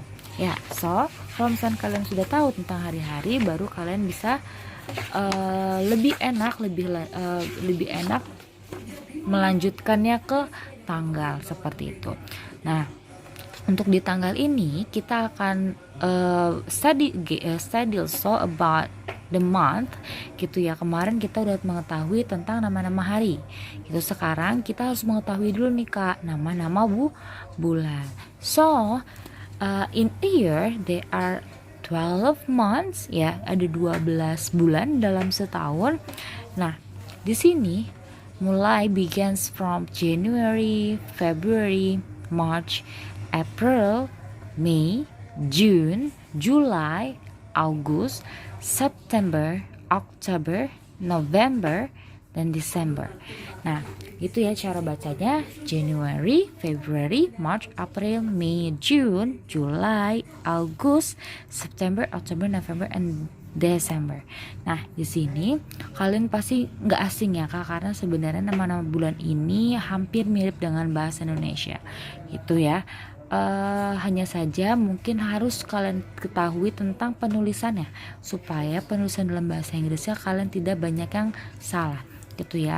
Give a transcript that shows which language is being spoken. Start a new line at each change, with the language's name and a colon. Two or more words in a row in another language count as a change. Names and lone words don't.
Indonesian: Ya, so kalau misalnya kalian sudah tahu tentang hari-hari, baru kalian bisa lebih enak melanjutkannya ke tanggal seperti itu. Nah, untuk di tanggal ini kita akan
English: study also about the month
Indonesian: gitu ya. Kemarin kita udah mengetahui tentang nama-nama hari gitu. Sekarang kita harus mengetahui dulu nih, Kak, nama-nama bulan.
English: So in a year there are 12 months
Indonesian: ya, ada 12 bulan dalam setahun. Nah, di sini mulai
English: begins from
Indonesian: January, February, March, April, May, June, July, August, September, October, November, dan December. Nah, itu ya cara bacanya:
English: January, February, March, April, May, June, July, August, September, October, November, and December.
Indonesian: Nah, di sini kalian pasti nggak asing ya, Kak, karena sebenarnya nama-nama bulan ini hampir mirip dengan bahasa Indonesia gitu ya. Hanya saja mungkin harus kalian ketahui tentang penulisannya, supaya penulisan dalam bahasa Inggrisnya kalian tidak banyak yang salah gitu ya.